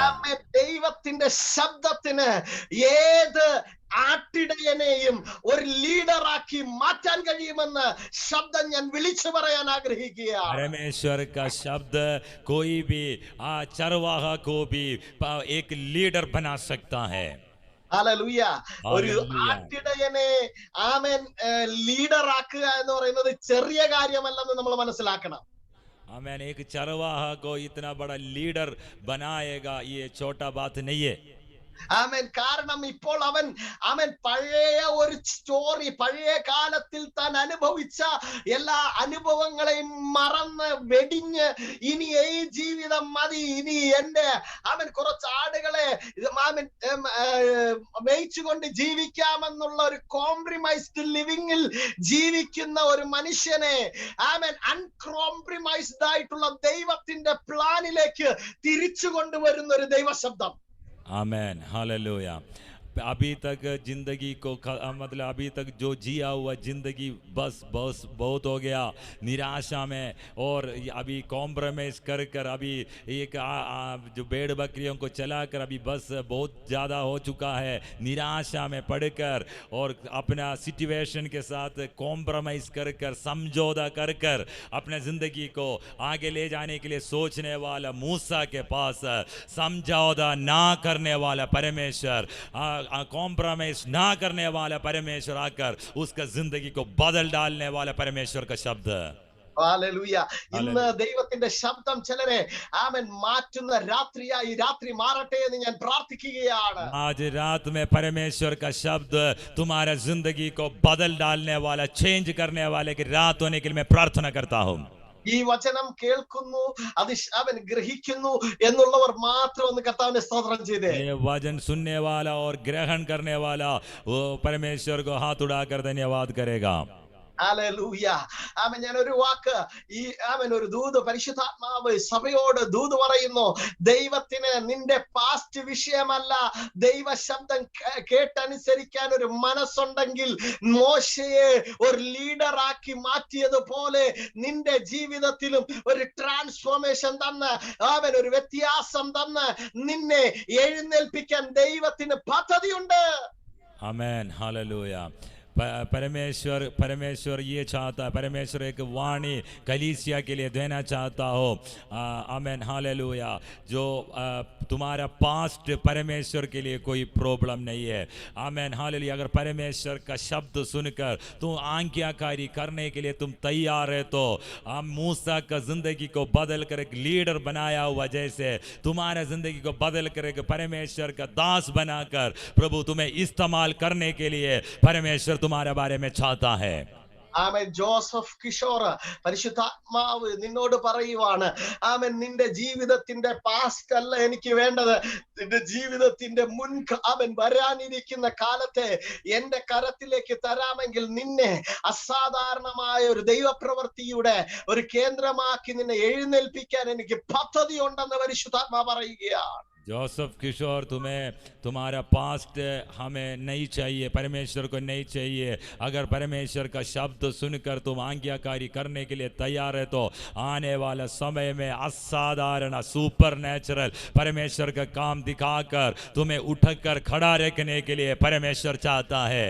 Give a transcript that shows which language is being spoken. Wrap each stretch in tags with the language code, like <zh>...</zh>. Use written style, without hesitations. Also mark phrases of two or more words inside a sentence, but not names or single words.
<ml>ദൈവത്തിന്റെ ശബ്ദത്തിന് ഏത് ആട്ടിടയനെയും ഒരു ലീഡറാക്കി മാറ്റാൻ കഴിയുമെന്ന് ശബ്ദം ഞാൻ വിളിച്ചു പറയാൻ ആഗ്രഹിക്കുകയാണ്.</ml> <hi>परमेश्वर का शब्द कोई भी चरवाहा को भी एक लीडर बना सकता है.</hi> <ml>ഹല്ലേലൂയ. ഒരു ആട്ടിടയനെ ലീഡറാക്കുക എന്ന് പറയുന്നത് ചെറിയ കാര്യമല്ലെന്ന് നമ്മൾ മനസ്സിലാക്കണം.</ml> <hi>आमेन. एक चरवाहा को इतना बड़ा लीडर बनाएगा ये छोटा बात नहीं है.</hi> <ml>കാരണം ഇപ്പോൾ അവൻ പഴയ ഒരു സ്റ്റോറി, പഴയ കാലത്തിൽ താൻ അനുഭവിച്ച എല്ലാ അനുഭവങ്ങളെയും മറന്ന് വെടിഞ്ഞ് ഇനി ഈ ജീവിതം മതി, ഇനി കുറച്ച് ആടുകളെ മേയിച്ചുകൊണ്ട് ജീവിക്കാമെന്നുള്ള ഒരു</ml> <en>compromised living</en> <ml>ജീവിക്കുന്ന ഒരു മനുഷ്യനെ അൺകോംപ്രമൈസ്ഡ് ആയിട്ടുള്ള ദൈവത്തിന്റെ പ്ലാനിലേക്ക് തിരിച്ചു കൊണ്ടുവരുന്ന ഒരു ദൈവശബ്ദം.</ml> <hi>आमेन. हालेलुया. अभी तक जिंदगी को मतलब अभी तक जो जिया हुआ जिंदगी बस बस बहुत हो गया निराशा में, और अभी कॉम्प्रोमाइज कर कर अभी एक जो भेड़ बकरियों को चलाकर अभी बस बहुत ज़्यादा हो चुका है, निराशा में पड़कर और अपना सिचुएशन के साथ कॉम्प्रोमाइज कर कर समझौता कर कर अपने ज़िंदगी को आगे ले जाने के लिए सोचने वाला मूसा के पास समझौता ना करने वाला परमेश्वर, कॉम्प्रोमाइज ना करने वाला परमेश्वर आकर उसका जिंदगी को बदल डालने वाला परमेश्वर का शब्द।</hi> <ml>ഹല്ലേലൂയ. ഇന്ന് ദൈവത്തിന്റെ ശബ്ദം ചിലരെ ആമേൻ മാറ്റുന്ന രാത്രിയായി രാത്രി മാറട്ടെ എന്ന് ഞാൻ പ്രാർത്ഥിക്കുകയാണ്.</ml> <hi>आज रात में परमेश्वर का शब्द तुम्हारा जिंदगी को बदल डालने वाला, चेंज करने वाले की रात होने के लिए मैं प्रार्थना करता हूँ।</hi> <ml>ഈ വചനം കേൾക്കുന്നു, അത് അവൻ ഗ്രഹിക്കുന്നു എന്നുള്ളവർ മാത്രം ഒന്ന് കർത്താവിനെ സ്തോത്രം ചെയ്തേ.</ml> <hi>ये वचन सुनने वाला और ग्रहण करने वाला वो परमेश्वर को हाथ उड़ाकर धन्यवाद करेगा।</hi> <ml>ഹല്ലേലൂയ. ആമേൻ. ഞാൻ ഒരു വാക്ക് ഈ ആമേൻ ഒരു ദൂത് പരിശുദ്ധാത്മാവ് സഭയോട് ദൂത് പറയുന്നു. ദൈവത്തിന് നിന്റെ പാസ്റ്റ് വിഷയമല്ല, ദൈവ ശബ്ദം കേട്ടനുസരിക്കാൻ ഒരു മനസ്സുണ്ടെങ്കിൽ മോശയെ ഒരു ലീഡറാക്കി മാറ്റിയതുപോലെ നിന്റെ ജീവിതത്തിലും ഒരു ട്രാൻസ്ഫോർമേഷൻ തന്ന് ആമേൻ ഒരു വ്യത്യാസം തന്ന് നിന്നെ എഴുന്നേൽപ്പിക്കാൻ ദൈവത്തിന് പദ്ധതിയുണ്ട്.</ml> <hi>आमेन, हालेलुया। परमेश्वर ये चाहता है, परमेश्वर एक वाणी कलीसिया के लिए देना चाहता हो। आमेन, हालेलुया। जो तुम्हारा पास्ट परमेश्वर के लिए कोई प्रॉब्लम नहीं है। आमेन, हालेलुया। अगर परमेश्वर का शब्द सुनकर तुम आज्ञाकारी करने के लिए तुम तैयार है तो मूसा का जिंदगी को बदल कर एक लीडर बनाया हुआ जैसे तुम्हारा जिंदगी को बदल कर एक परमेश्वर का दास बनाकर प्रभु तुम्हें इस्तेमाल करने के लिए परमेश्वर तुम्हारे बारे में चाहता है।</hi> <ml>ആമേൻ. ജോസഫ് കിഷോർ, പരിശുദ്ധാത്മാവ് നിന്നോട് പറയുവാണ്, ആമേൻ, നിന്റെ ജീവിതത്തിന്റെ പാസ്റ്റ് അല്ല എനിക്ക് വേണ്ടത്, നിന്റെ ജീവിതത്തിന്റെ ആമേൻ വരാനിരിക്കുന്ന കാലത്തെ എന്റെ കരത്തിലേക്ക് തരാമെങ്കിൽ നിന്നെ അസാധാരണമായ ഒരു ദൈവപ്രവൃത്തിയുടെ ഒരു കേന്ദ്രമാക്കി നിന്നെ എഴുന്നേൽപ്പിക്കാൻ എനിക്ക് പദ്ധതി ഉണ്ടെന്ന് പരിശുദ്ധാത്മാ പറയുകയാണ്.</ml> <hi>जोसेफ किशोर, तुम्हें तुम्हारा पास्ट हमें नहीं चाहिए, परमेश्वर को नहीं चाहिए। अगर परमेश्वर का शब्द सुनकर तुम आज्ञाकारी करने के लिए तैयार है तो आने वाला समय में असाधारण</hi> <en>super natural</en> <hi>परमेश्वर का काम दिखाकर तुम्हें उठकर खड़ा रखने के लिए परमेश्वर चाहता है।</hi>